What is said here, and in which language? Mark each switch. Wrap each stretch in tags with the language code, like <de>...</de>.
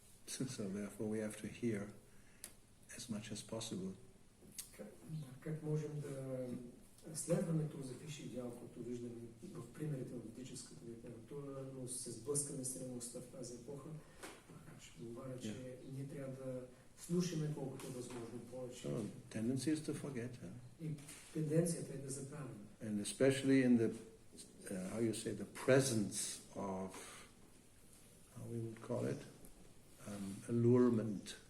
<en>So therefore we have to hear as much as possible.</en> <bg>Как можем да следваме този висши идеал, който виждаме в примерите в ведическата литература, но се сблъскаме с реалността в тази епоха. Ще говоря, че ние трябва да слушаме колкото възможно повече.</bg> <en>Tendency is to forget.</en> <bg>И тенденцията е да забравяме.</bg> <en>And especially in the, how you say, the presence of, how we would call it, allurement.</en>